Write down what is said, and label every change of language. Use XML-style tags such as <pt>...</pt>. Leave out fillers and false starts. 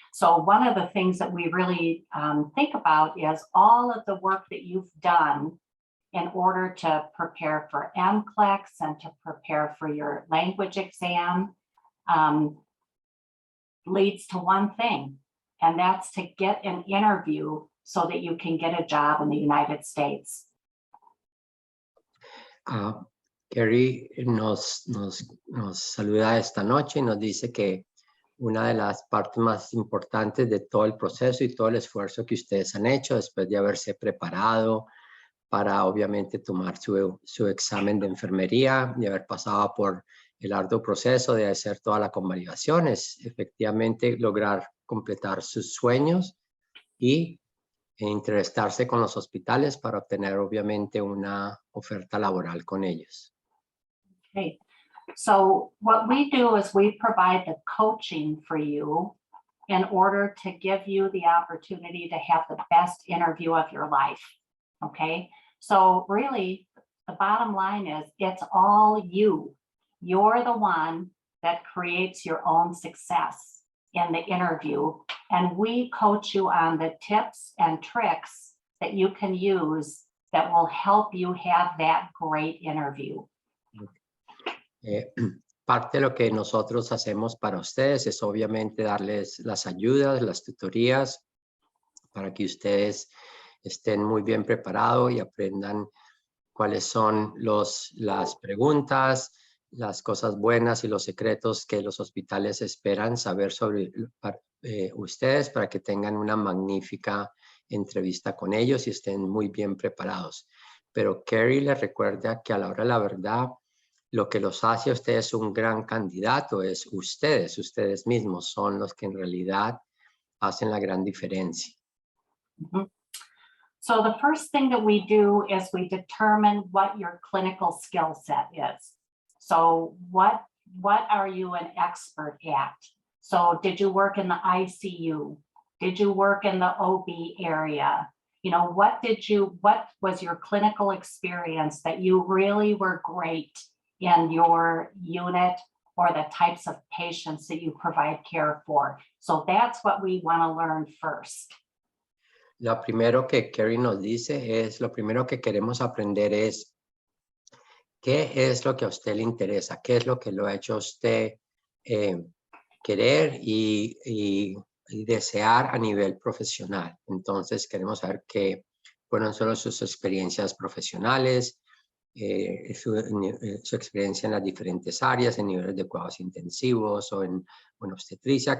<en>So one of the things that we really think about is all of the work that you've done in order to prepare for NCLEX and to prepare for your language exam leads to one thing, and that's to get an interview so that you can get a job in the United States.</en> <es>Carrie nos saluda esta noche y nos dice que una de las partes más importantes de todo el proceso y todo el esfuerzo que ustedes han hecho después de haberse preparado para obviamente tomar su examen de enfermería y haber pasado por el arduo proceso de hacer toda la convalidación, es efectivamente lograr completar sus sueños y entrevistarse con los hospitales para obtener obviamente una oferta laboral con ellos.</es> <en>Okay. So what we do is we provide the coaching for you in order to give you the opportunity to have the best interview of your life. Okay. So really, the bottom line is it's all you. You're the one that creates your own success in the interview. And we coach you on the tips and tricks that you can use that will help you have that great interview.</en> <es>Parte de lo que nosotros hacemos para ustedes es obviamente darles las ayudas, las tutorías para que ustedes estén muy bien preparados y aprendan cuáles son las preguntas, las cosas buenas y los secretos que los hospitales esperan saber sobre ustedes para que tengan una magnífica entrevista con ellos y estén muy bien preparados. Pero Carrie les recuerda que a la hora de la verdad, lo que los hace a ustedes un gran candidato es ustedes mismos son los que en realidad hacen la gran diferencia. Mm-hmm.</es> <en>So the first thing that we do is we determine what your clinical skill set is. So what are you an expert at? So did you work in the ICU? Did you work in the OB area? You know, what was your clinical experience that you really were great in your unit or the types of patients that you provide care for? So that's what we want to learn first.</en> <es>Lo primero que Carrie nos dice es, lo primero que queremos aprender es qué es lo que a usted le interesa, qué es lo que lo ha hecho a usted querer y desear a nivel profesional. Entonces queremos saber qué fueron solo sus experiencias profesionales, su experiencia en las diferentes áreas, en niveles de cuidados intensivos o en obstetricia.</es>